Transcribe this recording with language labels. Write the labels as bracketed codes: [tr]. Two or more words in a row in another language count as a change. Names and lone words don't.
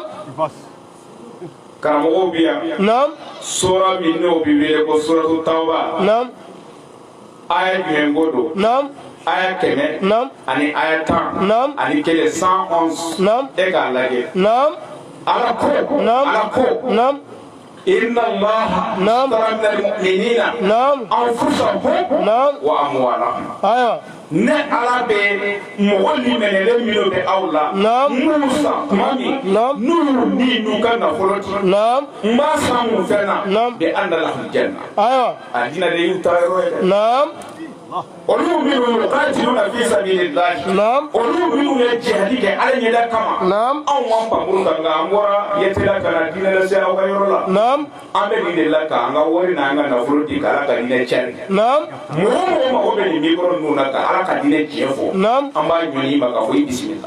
[bm] karamɔgɔw bi yan Naam. sura min n'o bɛ wele ko suratu tawba Naam. aya jumɛn ko don Naam. aya 100 Naam. ani aya 10 Naam. ani kelen 111 Naam. e k'a lajɛ Naam. ala ko Naam. ala ko Naam. [ar] إن الله [bm] Naam. [ar] اشترى من المؤمنين [bm] Naam. [ar] anfusahum [bm] Naam. [ar] و أموالهم [bm] Aya. ne ala bɛ mɔgɔ limɛnɛlen minnu bɛ aw la Naam. n'u san tuma min Naam. n'u y'u ni n'u ka nafolo di Naam. n b'a san mun fɛn na Naam. [ar] بأن لهم جنة [bm] Aya. a dina de y'u ta yɔrɔ ye dɛ Naam. olu minnu [ar] يقاتلون في سبيل الله [bm] Naam. olu minnu ye jihadi kɛ ala ɲɛda kama Naam. anw m'an pankurun ta nka an bɔra yɛtɛla ka na diinɛ lase aw ka yɔrɔ la Naam. an bɛ nin de la k'an ka wari n'an ka nafolo di ka ala ka diinɛ cari Naam. mɔgɔ mɔgɔ mago bɛ nin mikɔrɔ ninnu na ka ala ka diinɛ tiɲɛ fɔ Naam. an b'a ɲɔni ma k'a fɔ i bisimila